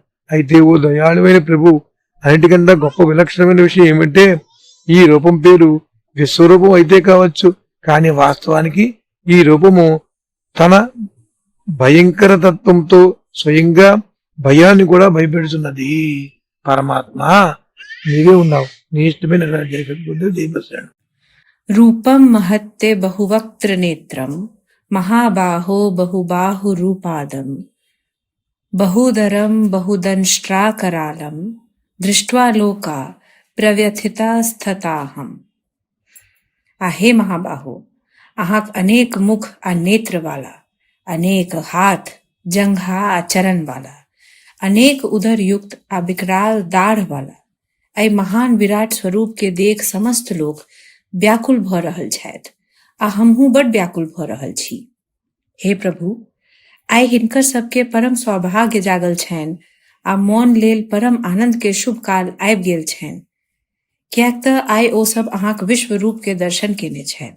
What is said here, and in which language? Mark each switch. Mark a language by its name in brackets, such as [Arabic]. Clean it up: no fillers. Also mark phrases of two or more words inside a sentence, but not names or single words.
[Telugu] అయితే ఓ దయాళువైన ప్రభు, అన్నిటికన్నా గొప్ప విలక్షణమైన విషయం ఏమంటే ఈ రూపం పేరు విశ్వరూపం అయితే కావచ్చు, కానీ వాస్తవానికి ఈ రూపము తన భయంకర తత్వంతో స్వయంగా భయాన్ని కూడా భయపెడుతున్నది. పరమాత్మ నీవే ఉన్నావు, నీ ఇష్టమైన జయపడ్డాడు. [Sanskrit] रूपं महत्ते बहुवक्त्र नेत्रं महाबाहो बहुबाहुरूपादं बहुदरं बहुदंष्ट्राकरालं दृष्ट्वा लोका प्रव्यथितस्तथाहम्। [Maithili] हे महाबाहो, अहाँक अनेक मुख आ नेत्र वाला, अनेक हाथ, जंघा आ चरण वाला, अनेक उदर युक्त आ विकराल दाढ़ वाला, एहि महान विराट स्वरूप के देख समस्त लोग व्याकुल भ रहल छथि, आ हमहूँ बड व्याकुल भ रहल छी। हे प्रभु, आइ हिनकर सबके परम सौभाग्य जागल छनि आ मौन लेल परम आनंद के शुभ काल आबि गेल छनि, किएक तऽ आइ ओ सब अहाँक विश्व रूप के दर्शन केने छथि।